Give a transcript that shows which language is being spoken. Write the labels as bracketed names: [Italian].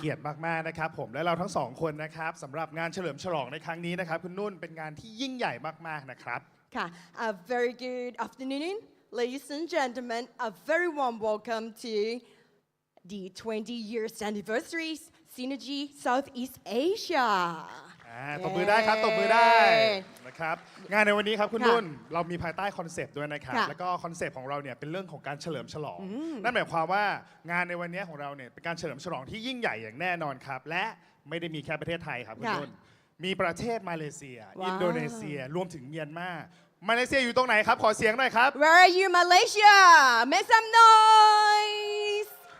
[Thai] เกียรติมากๆนะครับผมและเราทั้งสองคนนะครับสำหรับงานเฉลิมฉลองในครั้งนี้นะครับคุณนุ่นเป็นงานที่ยิ่งใหญ่มากๆนะครับ [English] ค่ะ A very good afternoon ladies and gentlemen a very warm welcome to the 20 years anniversary Synergy Southeast Asia [Thai] ตบมือได้ครับตบมือได้นะครับงานในวันนี้ครับคุณ ค่ะ นุ่นเรามีภายใต้คอนเซปต์ด้วยนะครับ ค่ะ แล้วก็คอนเซปต์ของเราเนี่ยเป็นเรื่องของการเฉลิมฉลอง นั่นหมายความว่างานในวันนี้ของเราเนี่ยเป็นการเฉลิมฉลองที่ยิ่งใหญ่อย่างแน่นอนครับและไม่ได้มีแค่ประเทศไทยครับคุณ ค่ะ นุ่นมีประเทศมาเลเซีย ว้าว อินโดนีเซียรวมถึงเมียนมามาเลเซียอยู่ตรงไหนครับขอเสียงหน่อยครับ [English] Where are you Malaysia Make some noise